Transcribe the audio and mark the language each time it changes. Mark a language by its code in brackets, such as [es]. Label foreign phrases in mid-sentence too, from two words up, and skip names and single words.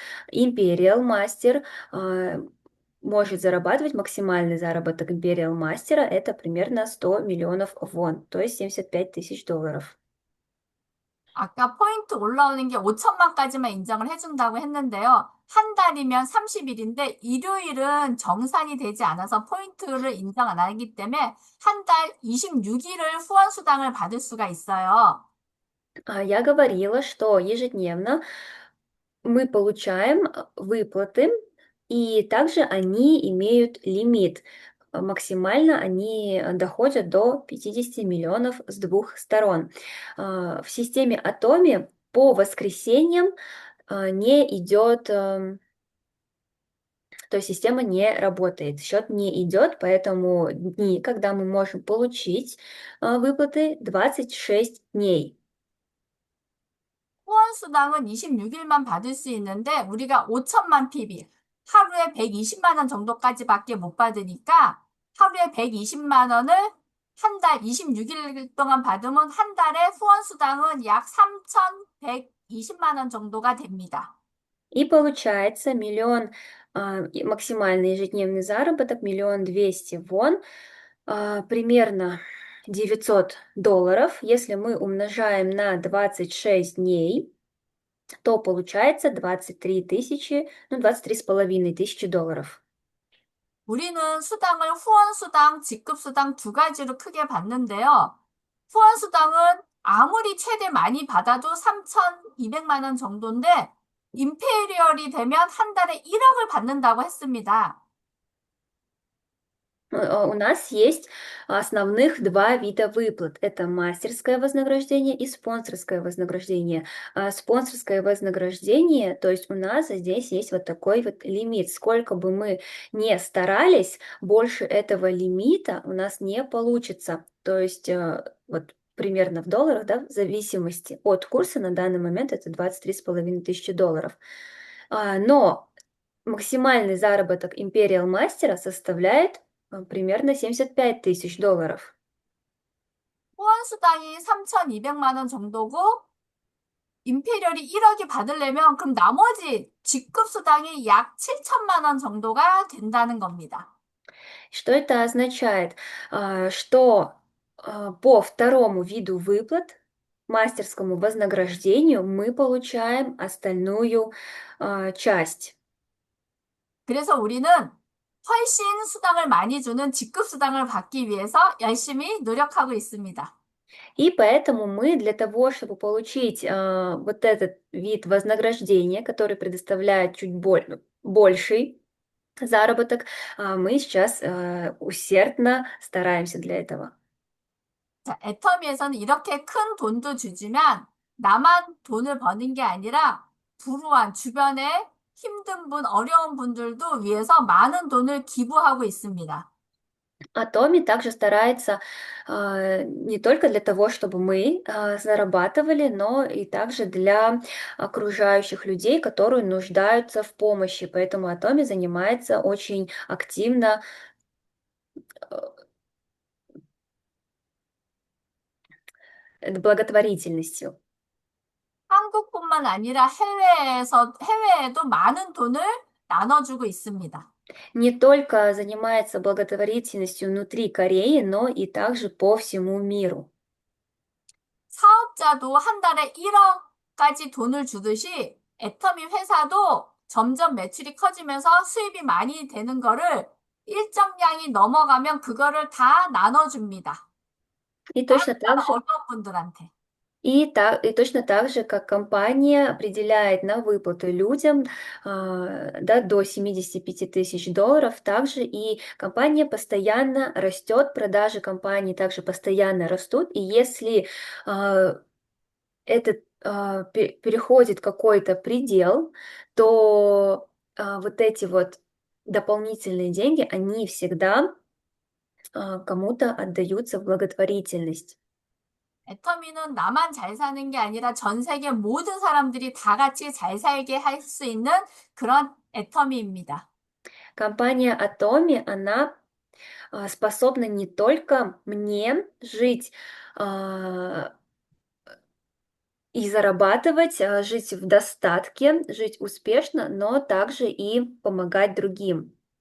[ru] Imperial Master может зарабатывать, максимальный заработок Imperial Master — это примерно 100 миллионов вон, то есть 75 тысяч долларов. [ko] 아까 포인트 올라오는 게 5천만까지만 인정을 해준다고 했는데요. 한 달이면 30일인데 일요일은 정산이 되지 않아서 포인트를 인정 안 하기 때문에 한 달 26일을 후원수당을 받을 수가 있어요. [ru] Я говорила, что ежедневно мы получаем выплаты, и также они имеют лимит. Максимально они доходят до 50 миллионов с двух сторон. В системе Атоми по воскресеньям не идет, то есть система не работает, счет не идет, поэтому дни, когда мы можем получить выплаты, 26 дней. [ko] 후원수당은 26일만 받을 수 있는데 우리가 5천만 PB, 하루에 120만 원 정도까지밖에 못 받으니까 하루에 120만 원을 한 달 26일 동안 받으면 한 달에 후원수당은 약 3,120만 원 정도가 됩니다. [ru] И получается миллион, максимальный ежедневный заработок, 1 200 000 вон, примерно 900 долларов. Если мы умножаем на 26 дней, то получается 23 тысячи, ну, 23,5 тысячи долларов. [ko] 우리는 수당을 후원수당, 직급수당 두 가지로 크게 받는데요. 후원수당은 아무리 최대 많이 받아도 3,200만 원 정도인데 임페리얼이 되면 한 달에 1억을 받는다고 했습니다. [ru] У нас есть основных 2 вида выплат. Это мастерское вознаграждение и спонсорское вознаграждение. Спонсорское вознаграждение, то есть у нас здесь есть вот такой вот лимит. Сколько бы мы не старались, больше этого лимита у нас не получится. То есть вот примерно в долларах, да, в зависимости от курса на данный момент это 23,5 тысячи долларов. Но максимальный заработок Imperial мастера составляет примерно 75 тысяч долларов. [ko] 후원수당이 3,200만 원 정도고 임페리얼이 1억이 받으려면 그럼 나머지 직급수당이 약 7천만 원 정도가 된다는 겁니다. [ru] Что это означает? Что по второму виду выплат, мастерскому вознаграждению, мы получаем остальную часть. [ko] 그래서 우리는 훨씬 수당을 많이 주는 직급수당을 받기 위해서 열심히 노력하고 있습니다. [ru] И поэтому мы для того, чтобы получить вот этот вид вознаграждения, который предоставляет чуть больший заработок, мы сейчас усердно стараемся для этого. [ko] 자, 애터미에서는 이렇게 큰 돈도 주지만 나만 돈을 버는 게 아니라 불우한 주변에 힘든 분, 어려운 분들도 위해서 많은 돈을 기부하고 있습니다. [ru] А Томи также старается не только для того, чтобы мы зарабатывали, но и также для окружающих людей, которые нуждаются в помощи. Поэтому Атоми занимается очень активно благотворительностью. [ko] 한국뿐만 아니라 해외에도 많은 돈을 나눠주고 있습니다. [ru] Не только занимается благотворительностью внутри Кореи, но и также по всему миру. [ko] 사업자도 한 달에 1억까지 돈을 주듯이 애터미 회사도 점점 매출이 커지면서 수입이 많이 되는 거를 일정량이 넘어가면 그거를 다 나눠줍니다. [ru] И точно [ko] 다른 [ru] так же [ko] 어려운 분들한테. [ru] И точно так же, как компания определяет на выплаты людям, да, до 75 000 долларов, также и компания постоянно растет, продажи компании также постоянно растут, и если этот переходит какой-то предел, то вот эти вот дополнительные деньги, они всегда кому-то отдаются в благотворительность. [ko] 애터미는 나만 잘 사는 게 아니라 전 세계 모든 사람들이 다 같이 잘 살게 할 수 있는 그런 애터미입니다. [ru] Компания Atomi, она способна не только мне жить а, и зарабатывать, жить в достатке, жить успешно, но также и помогать другим.